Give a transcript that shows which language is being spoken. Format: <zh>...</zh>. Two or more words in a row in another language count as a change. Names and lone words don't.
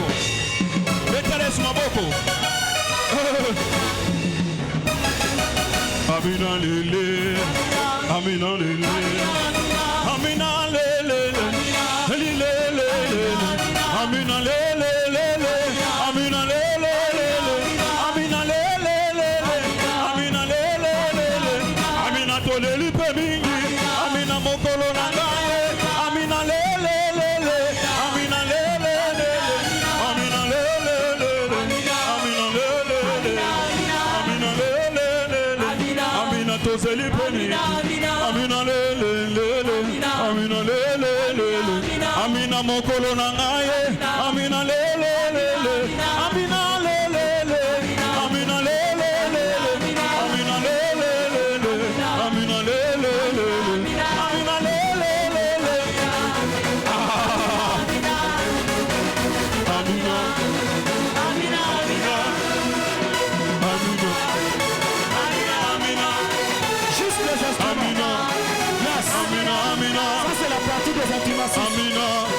<ln>Beteres maboko. Amina lele, amina lele, amina lele, lele lele, amina lele lele, amina lele lele, amina lele lele, amina lele lele, amina toleli pemingi, amina mokolo nangaye, amina lele lele, amina lele lele, amina lele lele, amina lele lele, amina lele lele, amina tozeli pemingi, amina lele lele, amina lele lele, amina mokolo nangaye, amina lele lele, amina lele lele, amina lele lele, amina lele lele, amina lele lele, amina lele lele, amina, amina, amina, amina,</ln> <fr>Juste les instruments. Yes.</fr> <ln>amina, amina,</ln> <fr>Ça, c'est la partie des intimations.</fr>